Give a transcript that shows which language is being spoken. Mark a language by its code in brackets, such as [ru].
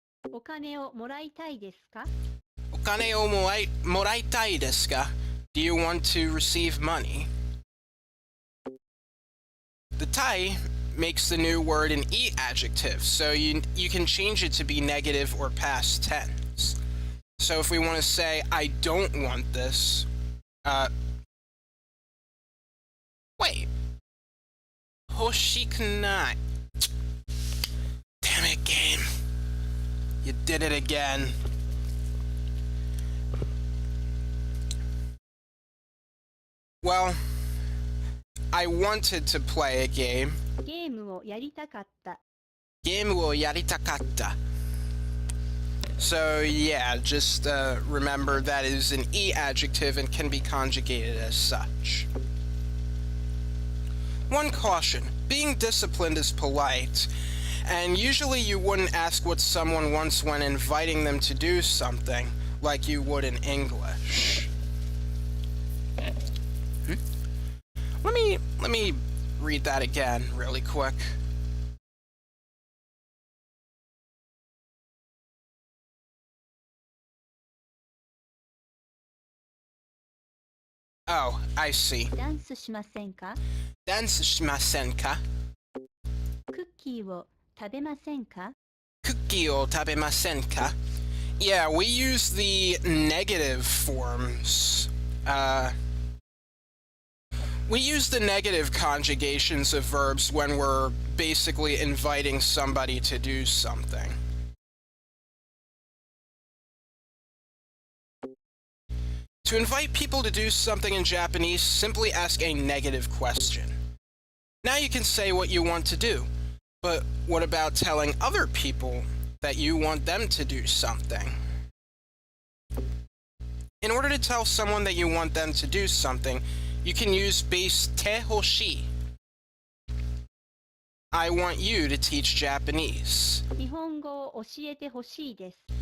[ja] お金をもらいたいですか Okane o moraitai desu ka? [en] Do you want to receive money? The tai makes the new word an e adjective, so you can change it to be negative or past tense. So if we want to say, I don't want this, wait. [ja] Hoshikunai. [en] Damn it, game. You did it again. Well, I wanted to play a game. [ja] ゲームをやりたかった。 Game wo yaritakatta. [en] So yeah, just remember that is an E adjective and can be conjugated as such. One caution, being disciplined is polite, and usually you wouldn't ask what someone wants when inviting them to do something, like you would in English. Let me read that again really quick. Oh, I see. [ja] ダンスしませんか？ Dance shimasen ka? クッキーを食べませんか？ Cookie o tabemasen ka? [en] Yeah, we use the negative forms. We use the negative conjugations of verbs when we're basically inviting somebody to do something. To invite people to do something in Japanese, simply ask a negative question. Now you can say what you want to do, but what about telling other people that you want them to do something? In order to tell someone that you want them to do something, you can use base te hoshi. I want you to teach Japanese. [ja] 日本語を教えてほしいです。